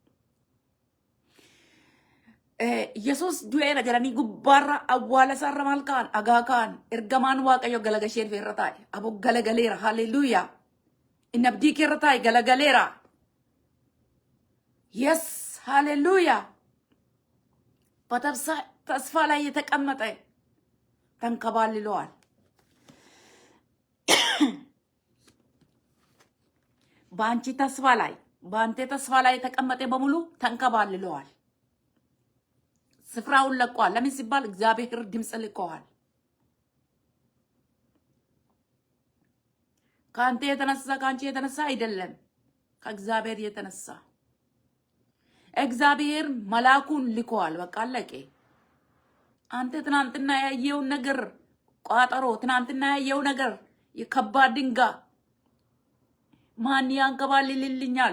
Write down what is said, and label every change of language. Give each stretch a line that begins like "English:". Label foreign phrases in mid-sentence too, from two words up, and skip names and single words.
Oromo: Yesus du'eera jedhanii gubbaarra awwaala isaarra maal ka'an? Dhagaa ka'an. Ergamaan Waaqayyo galagashee irra taa'e. Aboo galagaleera. Haleluuyaa. Inni abdii kee irra taa'e galagaleera. Yes, haleluuyaa.
Amharic: ተስፋ ላይ የተቀመጠ ተንከባልለዋል። በአንቺ ተስፋ ላይ በአንተ ተስፋ ላይ የተቀመጠ በሙሉ ተንከባልለዋል። ስፍራውን ለቋል። ለምን ሲባል እግዚአብሔር ድምፅ ልኮዋል። ከአንተ የተነሳ ከአንቺ የተነሳ አይደለም፣ ከእግዚአብሔር የተነሳ እግዚአብሔር መላኩን ልኮዋል። በቃ አለቀ። አንተ ትናንትና ያየው ነገር ቋጠሮ፣ ትናንትና ያየው ነገር የከባድ ድንጋይ ማን ያንከባልልልኛል?